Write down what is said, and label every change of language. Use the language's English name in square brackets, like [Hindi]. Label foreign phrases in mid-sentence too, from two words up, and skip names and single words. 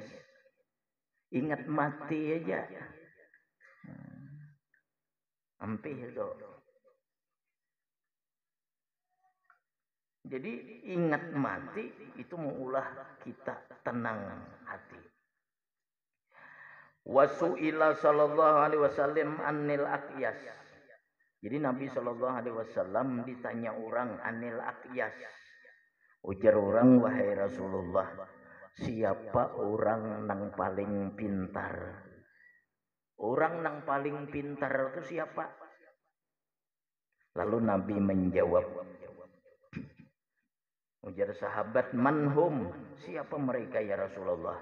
[Banjar] Ingat mati aja. Ampih itu. Jadi ingat mati itu mengulah kita tenang hati. [Arabic] وسئل صلى الله عليه وسلم عن الأكيس. [Banjar] Jadi Nabi [Arabic] صلى الله عليه وسلم [Banjar] ditanya orang [Arabic] عن الأكيس. [Banjar] Ujar orang, wahai Rasulullah, siapa orang yang paling pintar? Orang yang paling pintar itu siapa? Lalu Nabi menjawab, ujar sahabat, manhum, siapa mereka [Arabic] يا رسول الله?